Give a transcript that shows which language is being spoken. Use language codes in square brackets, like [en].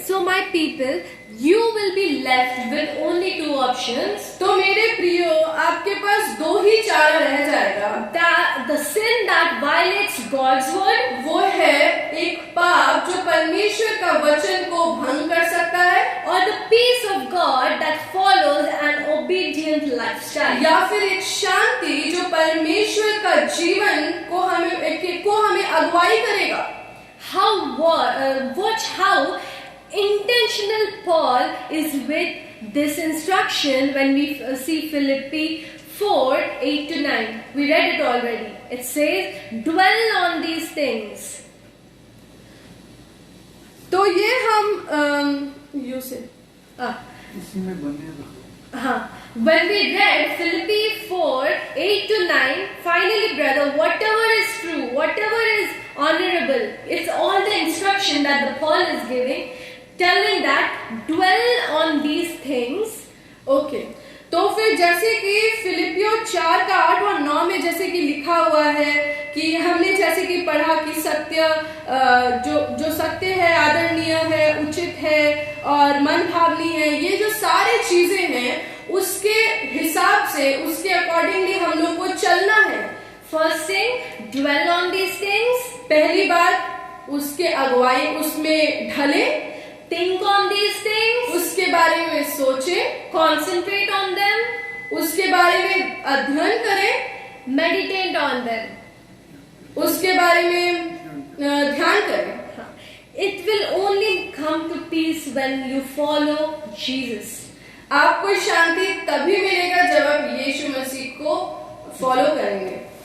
[en] So my people, you will be left with only 2 options. [hi] तो मेरे प्रियो, आपके पास 2 ही चारा रह जाएगा. [en] The sin that violates God's word, [hi] वो है एक पाप जो परमेश्वर का वचन को भंग कर सकता है, [en] or the peace of God that follows an obedient lifestyle. [hi] या फिर एक शांति जो परमेश्वर का जीवन को हमें अगुवाई करेगा. [en] Watch how intentional Paul is with this instruction when we see Philippi 4:8-9. We read it already. It says, dwell on these things. [hi] तो ये हम यू से इसमें बने रहो. [en] When we read Philippi 4:8-9, finally, brother, whatever is true, whatever is honorable, it's all the instruction that the Paul is giving, telling that dwell on these things. [hi] Okay, तो फिर जैसे कि फिलिपियो 4:8 और 9 में जैसे कि लिखा हुआ है कि हमने जैसे कि पढ़ा कि सत्य जो सत्य है, आदरणीय है, उचित है और मनभावनी है, ये जो सारी चीजें हैं उसके हिसाब से, उसके अकॉर्डिंगली हम लोग को चलना है. [en] First thing, dwell on these things. [hi] पहली बात, उसके अगुवाई उसमें ढले. [en] Think on these things. [hi] उसके बारे में सोचे. [en] Concentrate on them. [hi] उसके बारे में अध्ययन करें. [en] Meditate on them. [hi] उसके बारे में ध्यान करें. [en] It will only come to peace when you follow Jesus. [hi] आपको शांति तभी मिलेगा जब आप यीशु मसीह को फॉलो करेंगे.